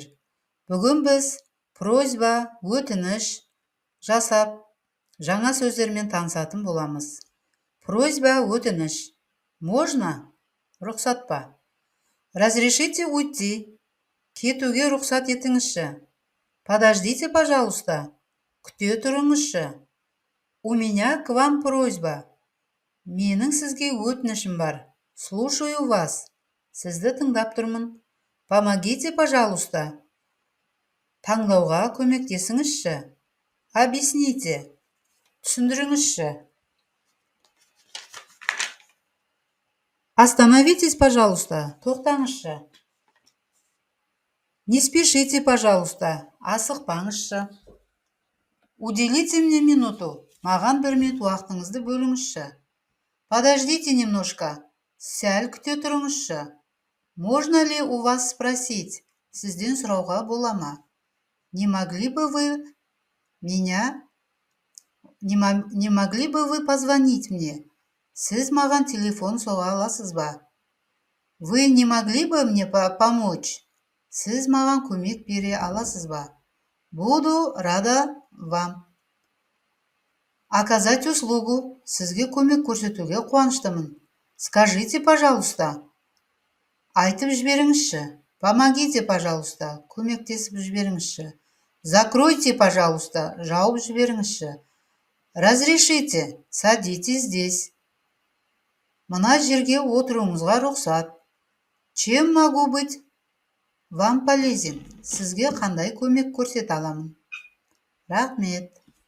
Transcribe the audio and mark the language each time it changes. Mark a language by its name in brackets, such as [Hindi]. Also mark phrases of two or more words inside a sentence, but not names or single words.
[Kazakh] Бүгін біз просьба, өтініш жасап, жаңа сөздермен танысатын боламыз. [Russian] Просьба, өтініш. Можно? [Kazakh] Рұқсат па? [Russian] Разрешите уйти? [Kazakh] Кетуге рұқсат етіңізші. [Russian] Подождите, пожалуйста. [Kazakh] Күте тұрыңызшы. [Russian] У меня к вам просьба. [Kazakh] Менің сізге өтінішім бар. [Russian] Слушаю вас. [Kazakh] Сізді тыңдап тұрмын. [Russian] Помогите, пожалуйста. [Kazakh] Таңдауға көмектесіңізші. [Russian] Объясните. Түсіндіріңізші. Остановитесь, пожалуйста. Тоқтаңызшы. Не спешите, пожалуйста. Асықпаңызшы. Уделите мне минуту. [Kazakh] Маған 1 минут уақытыңызды бөліңізші. [Russian] Подождите немножко. [Kazakh] Сәл күте тұрыңызшы. [Russian] Можно ли у вас спросить? [Kazakh] Сізден сұрауға бола ма? [Russian] Не могли бы вы позвонить мне? [Kazakh] Сіз маған телефон соға аласыз ба? [Russian] Вы не могли бы мне помочь? [Kazakh] Сіз маған көмек бере аласыз ба? [Russian] Буду рада вам. Оказать услугу. [Kazakh] Сізге көмек көрсетуге қуаныштымын. [Russian] Скажите, пожалуйста. [Kazakh] Айтып жіберіңізші. [Russian] Помогите, пожалуйста. [Kazakh] Көмектесіп жіберіңізші. [Russian] Закройте, пожалуйста. [Kazakh] Жауып жіберіңізші. [Russian] Разрешите. Садитесь здесь. [Kazakh] Мына жерге отыруыңызға рұқсат. [Russian] Чем могу быть вам полезен? [Kazakh] Сізге қандай көмек көрсете аламын? Рахмет.